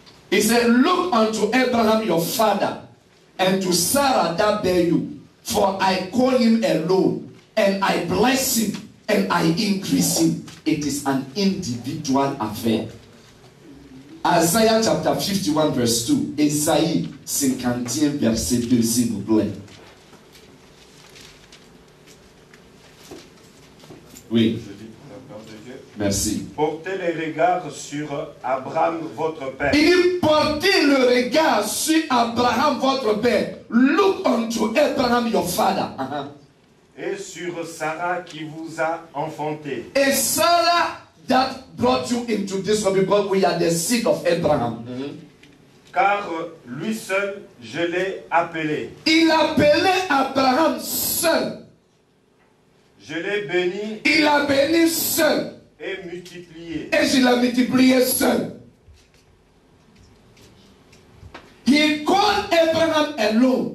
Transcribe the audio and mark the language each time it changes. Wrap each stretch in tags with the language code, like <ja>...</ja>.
<en>He said, look unto Abraham your father, and to Sarah that bare you, for I call him alone, and I bless him, and I increase him. It is an individual affair. Isaiah chapter 51 verse 2.</en> <fr>Isaïe 51 verset 2, s'il vous plaît. Oui. Merci. Portez les regards sur Abraham, votre père. Il dit, portez le regard sur Abraham, votre père.</fr> <en>Look unto Abraham, your father.</en> <fr>Et sur Sarah qui vous a enfanté.</fr> <en>Et Sarah that brought you into this world, because we are the seed of Abraham.</en> <fr>Car lui seul, je l'ai appelé. Il appelait Abraham seul. Je l'ai béni. Il a béni seul. Et multiplié. Et je l'ai multiplié seul.</fr> <en>He called Abraham alone.</en>